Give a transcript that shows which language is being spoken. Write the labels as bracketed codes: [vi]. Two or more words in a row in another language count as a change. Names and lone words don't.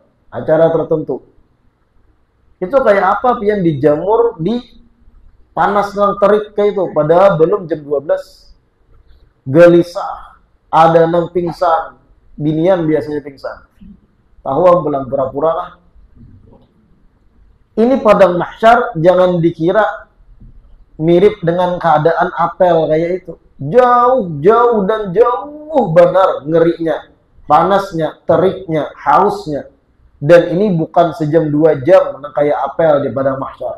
[bjn] Acara tertentu. Itu kayak apa pian dijamur di panas nang terik kayak itu. Padahal belum jam 12. Gelisah. Ada nang pingsan. Binian biasanya pingsan. Tahu pulang pura-pura lah. Ini padang mahsyar jangan dikira mirip dengan keadaan apel kayak itu. Jauh dan jauh benar ngerinya. Panasnya, teriknya, hausnya. Dan ini bukan sejam 2 jam kayak apel di padang mahsyar.